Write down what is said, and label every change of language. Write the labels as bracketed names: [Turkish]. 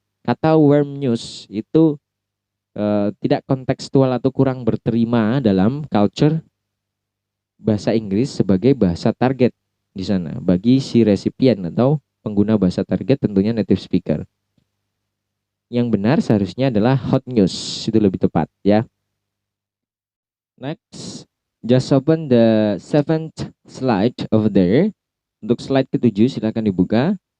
[Indonesian] Kata warm news itu tidak kontekstual atau kurang berterima dalam culture bahasa Inggris sebagai bahasa target di sana. Bagi si resipien atau pengguna bahasa target tentunya native speaker. Yang benar seharusnya adalah hot news, itu lebih tepat ya. [English] Next. Just open the 7th slide over there. [Indonesian] Untuk slide ke-7 silakan dibuka.